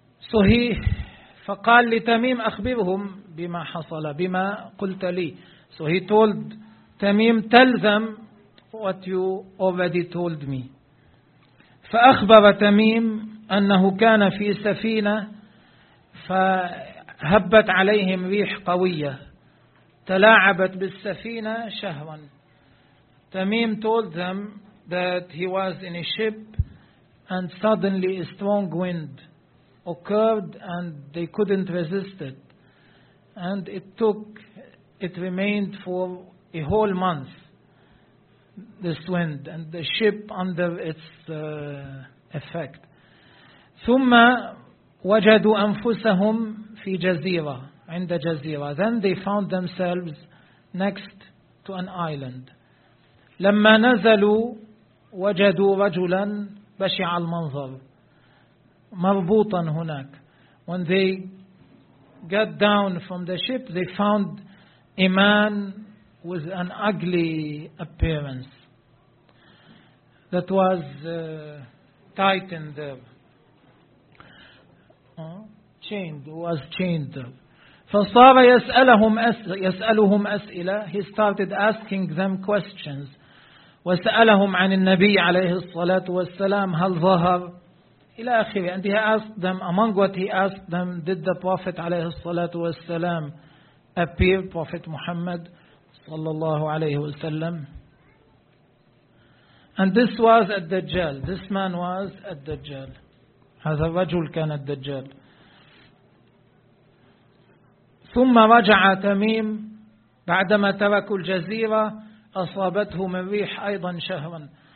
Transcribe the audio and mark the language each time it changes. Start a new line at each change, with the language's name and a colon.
English: So he
Arabic: فقال لتميم أخبرهم بما حصل بما قلت لي.
English: So he told Tamim, tell them what you already told me.
Arabic: فأخبر تميم أنه كان في سفينة فهبت عليهم ريح قوية تلاعبت بالسفينة شهرا.
English: Tamim told them that he was in a ship and suddenly a strong wind occurred and they couldn't resist it, and it remained for a whole month, this wind and the ship under its effect.
Arabic: ثم وجدوا أنفسهم في جزيرة عند جزيرة.
English: Then they found themselves next to an island.
Arabic: لما نزلوا وجدوا رجلا بشع المنظر مربوطا هناك.
English: When they got down from the ship, they found a man with an ugly appearance. That was tightened there. Chained there.
Arabic: فَصَارَ يَسْأَلُهُمْ أَسْئِلَةً.
English: He started asking them questions.
Arabic: وَسَأَلَهُمْ عَنِ النَّبِيِّ عَلَيْهِ الصَّلَاةُ وَالسَّلَامُ هَلْ ظَهَرَ إِلَى آخِرِ.
English: And he asked them, among what he asked them, did the Prophet
Arabic: عليه الصلاة والسلام
English: appear, Prophet Muhammad
Arabic: صلى الله عليه وسلم.
English: And this was الدجال. This man was الدجال.
Arabic: هذا الرجل كان الدجال. ثم رجع تميم بعدما تركوا الجزيرة أصابته من ريح أيضا شهرا.